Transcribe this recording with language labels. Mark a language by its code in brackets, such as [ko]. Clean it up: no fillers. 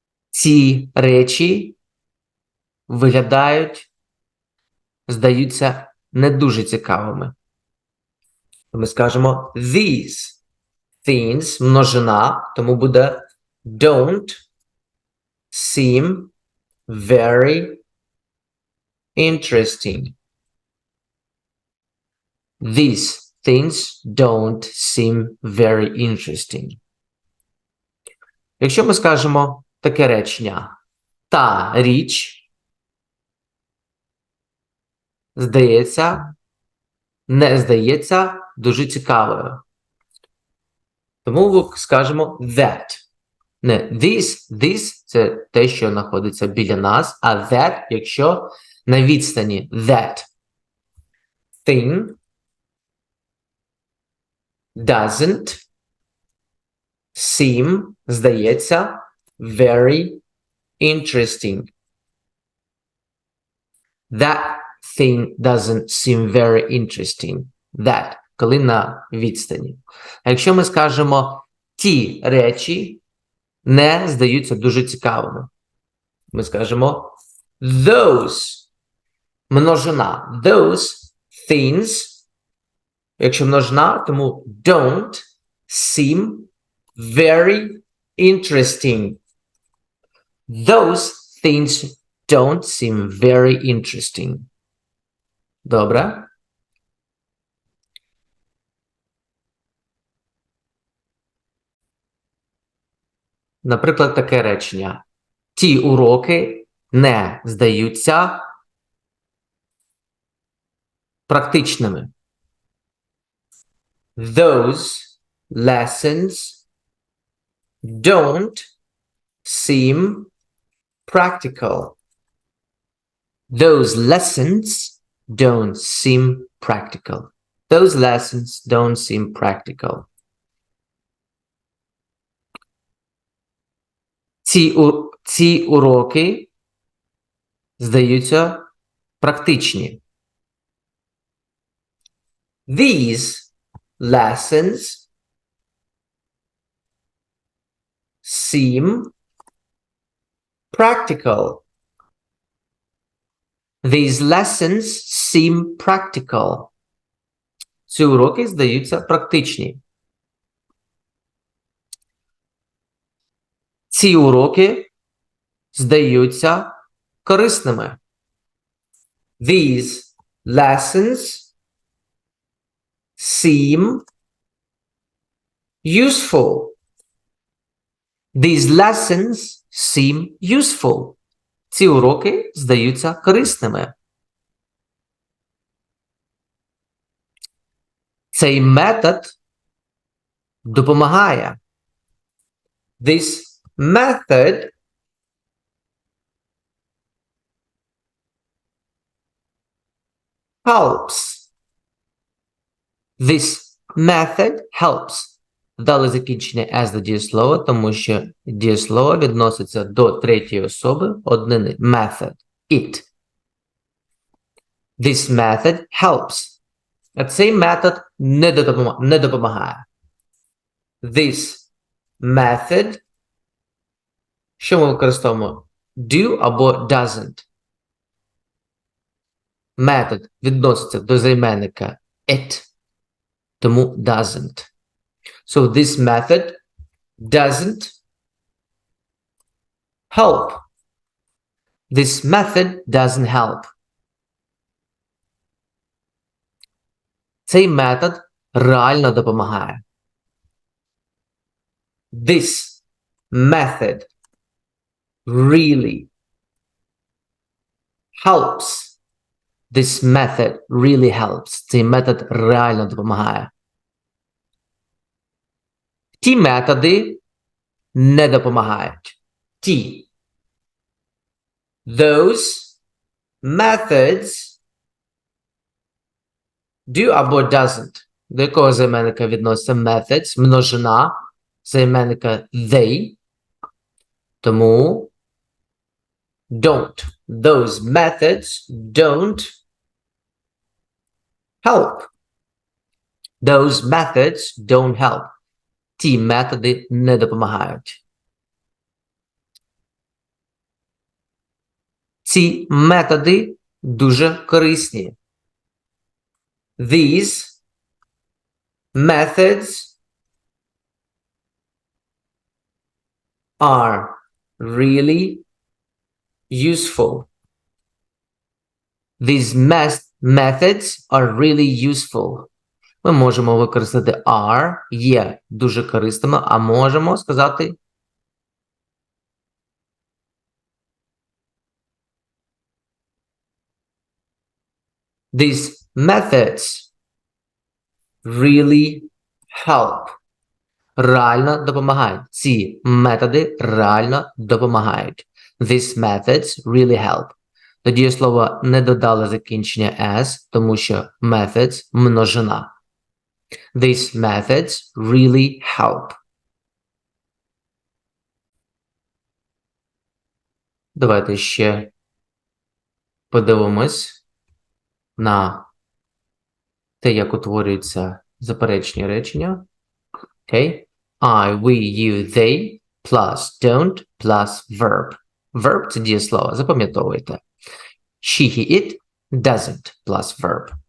[uk] Ці речі здаються не дуже цікавими. Ми скажемо [en] these things, [uk] множина, тому буде [en] don't seem very interesting. These things don't seem very interesting. [uk] Якщо ми скажемо таке речення, та річ не здається дуже цікавою. Тому ми скажемо that. Не this – це те, що знаходиться біля нас, а that, якщо на відстані. [en] That thing doesn't seem, [uk] здається, [en] very interesting. That thing doesn't seem very interesting. [uk] That, коли на відстані. А якщо ми скажемо ті речі не здаються дуже цікавими. Ми скажемо [en] those, [uk] множина, [en] those things, [uk] якщо множина, тому [en] don't seem very interesting. Those things don't seem very interesting. [uk] Добре? Наприклад, таке речення. Ті уроки не здаються практичними. [en] Those lessons don't seem practical. Those lessons don't seem practical. Those lessons don't seem practical. [uk] Ці уроки здаються практичні. [en] These lessons seem practical. These lessons seem practical. [uk] Ці уроки здаються практичні. Ці уроки здаються корисними. [en] These lessons seem useful. These lessons seem useful. [uk] Ці уроки здаються корисними. Цей метод допомагає. [en] This method helps. This method helps. [uk] Дали закінчення as до дієслова, тому що дієслово відноситься до третьої особи однини. [en] Method. It. This method helps. [uk] А цей метод не допомагає. [en] This method. [uk] Що ми використовуємо? [en] Do [uk] або [en] doesn't. [uk] Метод відноситься до займенника it, тому doesn't. [en] So this method doesn't help. This method doesn't help. [uk] Цей метод реально допомагає. [en] This method really helps. This method really helps. [uk] Цей метод реально допомагає. Ті методи не допомагають. Ті. [en] Those methods do [uk] або [en] doesn't. [uk] До якого займенника відноситься methods? Множина займенника they. Тому [en] don't. Those methods don't help. Those methods don't help. [uk] Ті методи не допомагають. Ці методи дуже корисні. [en] These methods are really useful. These methods are really useful. [uk] Ми можемо використати [en] are, [uk] є дуже корисними, а можемо сказати [en] these methods really help. [uk] Реально допомагають. Ці методи реально допомагають. [en] These methods really help. [uk] До дієслова не додали закінчення s, тому що methods – множина. [en] These methods really help. [uk] Давайте ще подивимось на те, як утворюються заперечні речення. [en] Okay. I, we, you, they, plus don't, plus verb. [uk] Verb – це дієслово, запам'ятовуйте. [en] She, he, it, doesn't, plus verb.